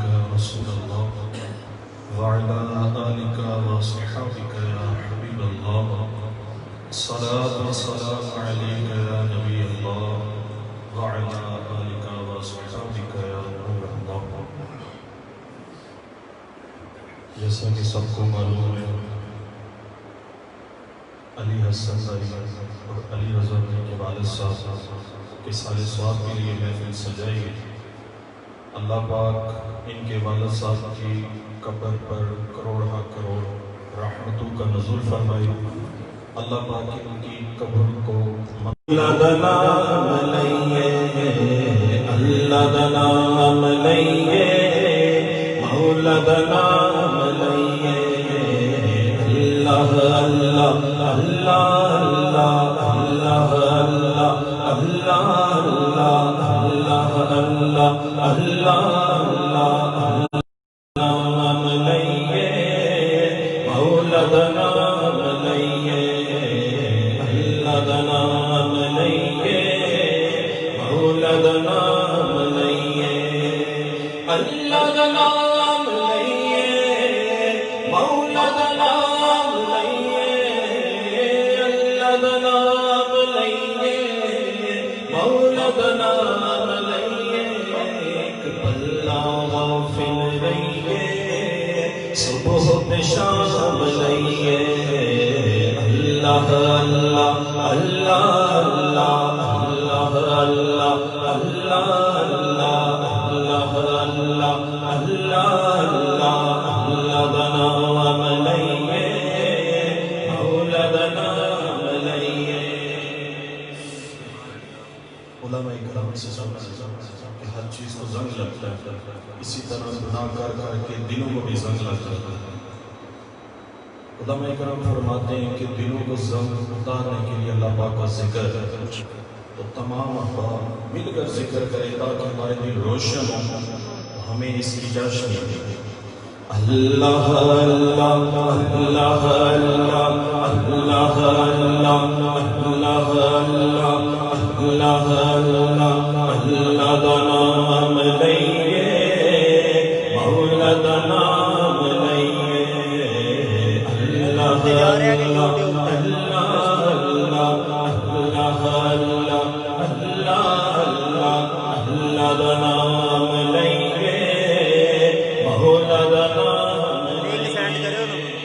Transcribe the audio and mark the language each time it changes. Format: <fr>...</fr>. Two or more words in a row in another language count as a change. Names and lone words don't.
<ar>يا رسول الله وعلى آلك وصحابك يا حبيب الله الصلاة والسلام عليك يا نبي الله وعلى آلك وصحابك يا نور الله</ar> <ur>جیسا کہ سب کو معلوم ہے علی حسن بھائی اور علی رضا بھائی کے والد صاحب کے سال ثواب کے لیے محفل سجائی گئی. اللہ پاک ان کے والد صاحب کی قبر پر کروڑ ہا کروڑ رحمتوں کا نزول فرمائے. اللہ پاک ان کی قبر کو</ur> <pa>اللہ دا نام لئیے، اللہ دا نام لئیے، مولا دا نام لئیے.</pa> <ar>اللہ اللہ اللہ اللہ اللہ اللہ اللہ اللہ اللہ اللہ</ar> <pa>نام لئیے، مولا دا نام لئیے، اللہ دا نام لئیے، مولا دا نام لئیے، اللہ دا نام لئیے، مولا دا نام لئیے، اللہ دا نام لئیے، مولا دا نام لئیے. ایک پلہ غافل رہیے، صبح پہ شام لئیے.</pa> <ar>اللہ اللہ اللہ اللہ اللہ اللہ اللہ اللہ اللہ اللہ</ar> <pa>اللہ دا نام لئیے، مولا دا نام لئیے.</pa> <ur>علماء کرام سے سمجھا کہ ہر چیز کو زنگ لگتا ہے، اسی طرح گناہ کر کر کے دلوں کو بھی زنگ لگتا ہے. علماء کرام فرماتے ہیں کہ دلوں کو زنگ اتارنے کے لیے اللہ پاک کا ذکر ہے. تو تمام احباب مل کر ذکر کریں تاکہ ہمارے دل روشن ہوں، ہمیں اس کی جشن ہے.</ur> <ar>اللہ اللہ اللہ اللہ اللہ اللہ اللہ</ar> <pa>اللہ دا نام لئیے، مولا دا نام لئیے. اللہ اللہ اللہ دا نام لئیے، مولا دا نام لئیے.</pa>